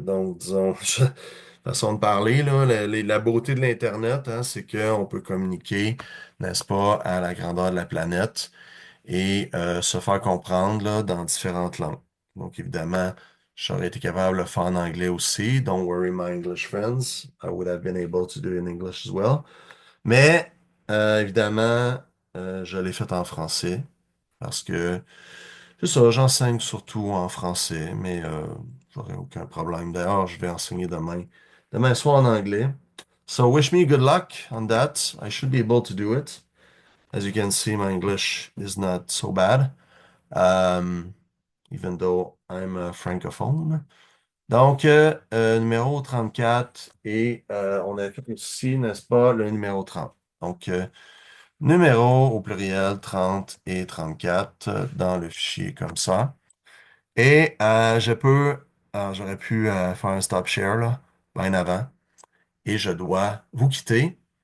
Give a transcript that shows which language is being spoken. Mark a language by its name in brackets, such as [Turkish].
[French] Donc, disons, façon de parler, là, la beauté de l'Internet, hein, c'est qu'on peut communiquer, n'est-ce pas, à la grandeur de la planète et se faire comprendre là, dans différentes langues. Donc, évidemment, j'aurais été capable de le faire en anglais aussi. [English] Don't worry, my English friends. I would have been able to do it in English as well. [French] Mais, évidemment, je l'ai fait en français parce que c'est ça, j'enseigne surtout en français, mais j'aurais aucun problème. D'ailleurs, je vais enseigner demain soir en anglais. [English] So wish me good luck on that. I should be able to do it. As you can see, my English is not so bad, um, even though I'm a francophone. [French] Donc, numéro 34 et on a fait ici, n'est-ce pas, le numéro 30. Donc, numéro au pluriel 30 et 34 dans le fichier comme ça. Et j'aurais pu faire un stop share là, bien avant, et je dois vous quitter.